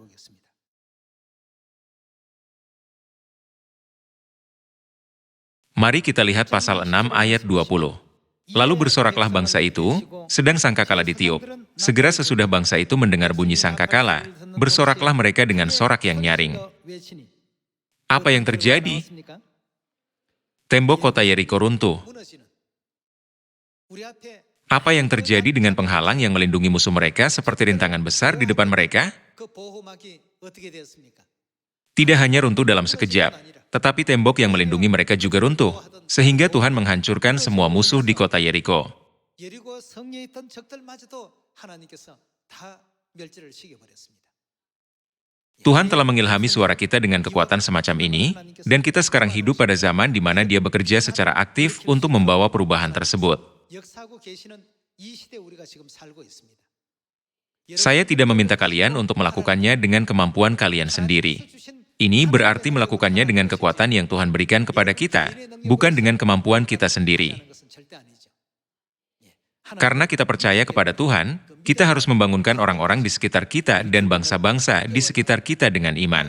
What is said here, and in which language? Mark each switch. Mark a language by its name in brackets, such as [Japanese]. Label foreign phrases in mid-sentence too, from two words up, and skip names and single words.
[Indonesian] Mari kita lihat pasal 6 ayat 20. Lalu bersoraklah bangsa itu, sedang sangkakala ditiup. Segera sesudah bangsa itu mendengar bunyi sangkakala, bersoraklah mereka dengan sorak yang nyaring. Apa yang terjadi? Tembok kota Yeriko runtuh. [Korean] 무너지는 우리 앞에 [Indonesian] Apa yang terjadi dengan penghalang yang melindungi musuh mereka seperti rintangan besar di depan mereka? [Korean] 그 보호막이 어떻게 되었습니까? [Indonesian] Tidak hanya runtuh dalam sekejap, tetapi tembok yang melindungi mereka juga runtuh, sehingga Tuhan menghancurkan semua musuh di kota Yeriko. [Korean] 여리고 성에 있던 적들마저도 하나님께서 다 멸절을 시켜버렸습니다. [Indonesian] Tuhan telah mengilhami suara kita dengan kekuatan semacam ini, dan kita sekarang hidup pada zaman di mana Dia bekerja secara aktif untuk membawa perubahan tersebut. [Korean] 역사하고 계시는 이 시대에 우리가 지금 살고 있습니다. [Indonesian] Saya tidak meminta kalian untuk melakukannya dengan kemampuan kalian sendiri. Ini berarti melakukannya dengan kekuatan yang Tuhan berikan kepada kita, bukan dengan kemampuan kita sendiri. Karena kita percaya kepada Tuhan, kita harus membangunkan orang-orang di sekitar kita dan bangsa-bangsa di sekitar kita dengan iman.